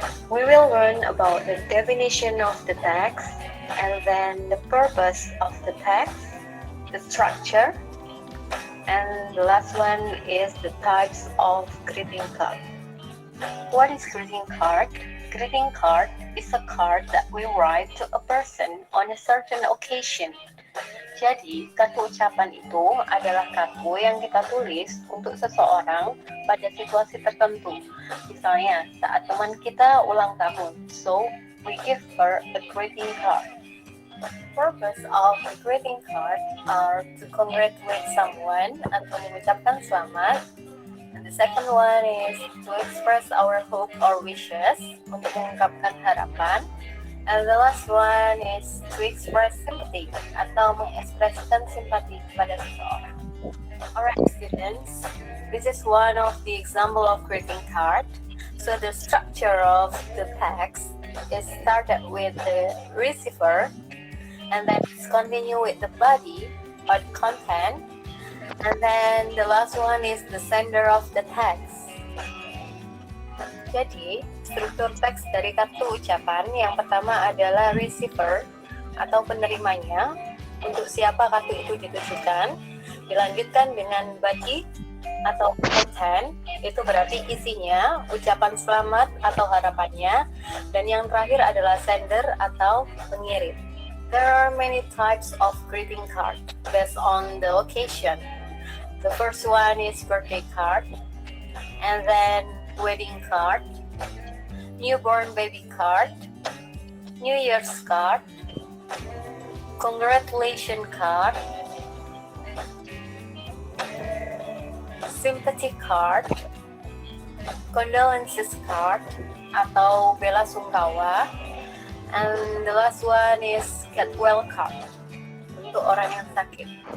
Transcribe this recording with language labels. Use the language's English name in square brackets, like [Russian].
[English] We will learn about the definition of the text and then the purpose of the text, the structure, and the last one is the types of greeting card. What is greeting card? Greeting card is a card that we write to a person on a certain occasion. [Indonesian] Jadi, kartu ucapan itu adalah kartu yang kita tulis untuk seseorang pada situasi tertentu. Misalnya, saat teman kita ulang tahun. [English] So, we give her a greeting card. Purpose of a greeting card are to congratulate someone [Indonesian] atau mengucapkan selamat. [English] And the second one is to express our hope or wishes, [Indonesian] untuk mengungkapkan harapan. [English] And the last one is to express sympathy [Indonesian] atau mengekspresikan simpati kepada seseorang. [English] Alright students, this is one of the example of greeting card. So the structure of the text is started with the receiver, and then it's continue with the body or the content, and then the last one is the sender of the text. [Indonesian] Jadi, struktur teks dari kartu ucapan yang pertama adalah receiver atau penerimanya, untuk siapa kartu itu ditujukan. Dilanjutkan dengan body atau content, itu berarti isinya, ucapan selamat atau harapannya, dan yang terakhir adalah sender atau pengirim. [English] There are many types of greeting card based on the occasion. The first one is birthday card, and then wedding card, newborn baby card, New Year's card, congratulation card, sympathy card, condolences card [Indonesian] atau bela sungkawa, [English] and the last one is get well card [Indonesian] untuk orang yang sakit.